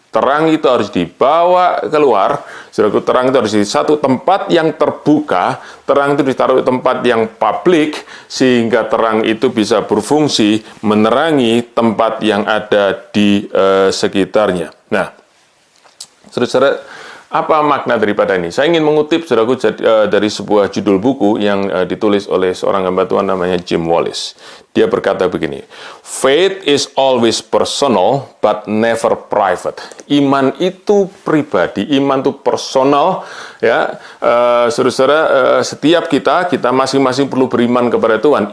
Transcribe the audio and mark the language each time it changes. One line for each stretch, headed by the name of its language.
Indonesian: Terang itu harus dibawa keluar, saudaraku, terang itu harus di satu tempat yang terbuka, terang itu ditaruh di tempat yang publik, sehingga terang itu bisa berfungsi menerangi tempat yang ada di sekitarnya. Nah, saudara, apa makna daripada ini? Saya ingin mengutip, saudaraku, dari sebuah judul buku yang ditulis oleh seorang hamba Tuhan namanya Jim Wallis. Dia berkata begini,
English: "Faith is always personal but never private."
Indonesian: Iman itu pribadi, iman itu personal, ya. Saudara-saudara, setiap kita masing-masing perlu beriman kepada Tuhan.